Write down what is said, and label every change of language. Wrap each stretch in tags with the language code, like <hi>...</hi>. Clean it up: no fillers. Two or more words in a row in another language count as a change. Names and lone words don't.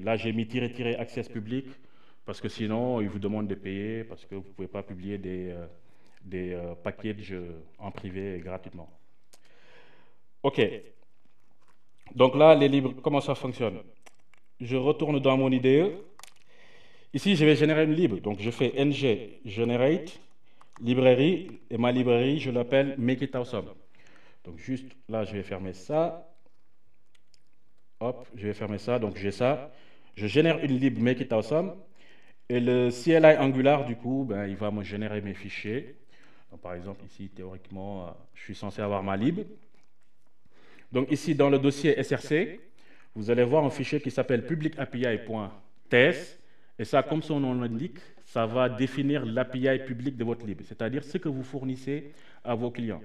<fr>Là, j'ai mis --</fr> <en>access public</en> <fr>parce que sinon, il vous demande de payer parce que vous ne pouvez pas publier des packages en privé gratuitement. OK. Donc là, les libres, comment ça fonctionne? Je retourne dans mon IDE. Ici, je vais générer une lib. Donc, je fais ng generate librairie et ma librairie, je l'appelle</fr> <en>make it awesome.</en> <fr>Donc, juste là, je vais fermer ça. Hop, je vais fermer ça. Donc, j'ai ça. Je génère une lib</fr> <en>make it awesome.</en> <fr>Et le CLI Angular, du coup, ben, il va me générer mes fichiers. Donc, par exemple, ici, théoriquement, je suis censé avoir ma lib. Donc, ici, dans le dossier SRC, vous allez voir un fichier qui s'appelle publicapi.ts. Et ça, comme son nom l'indique, ça va définir l'API publique de votre lib, c'est-à-dire ce que vous fournissez à vos clients.</fr>